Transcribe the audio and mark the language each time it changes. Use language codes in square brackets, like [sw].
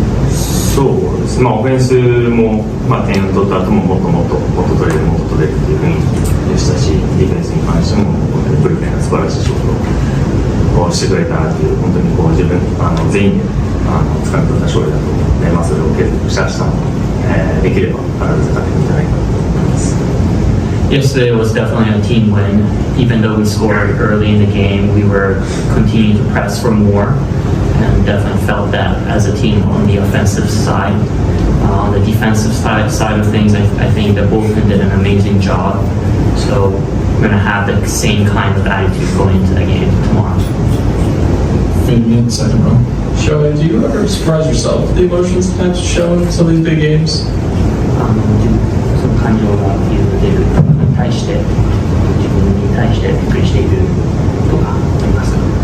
[ja] そうですね、オフェンスも、点を取った後ももっと取れるもっと取れるという雰囲気でしたし、ディフェンスに関しても本当にブルペンが素晴らしい仕事をしてくれたなという、本当に自分全員で掴み取った勝利だと思うので、それを継続した明日も、できれば必ず勝てるんじゃないかと思います。 [en] Yesterday was definitely a team win. Even though we scored early in the game, we were continuing to press for more, and definitely felt that as a team on the offensive side. On the defensive side of things, I think the bullpen did an amazing job. So we're going to have the same kind of attitude going into the game tomorrow. Fabian, second row. Shohei, do you ever surprise yourself with the emotions that you show in some of these big games? [ja] その感情がフィールドで出ることに対して、自分に対してびっくりしていることがありますか？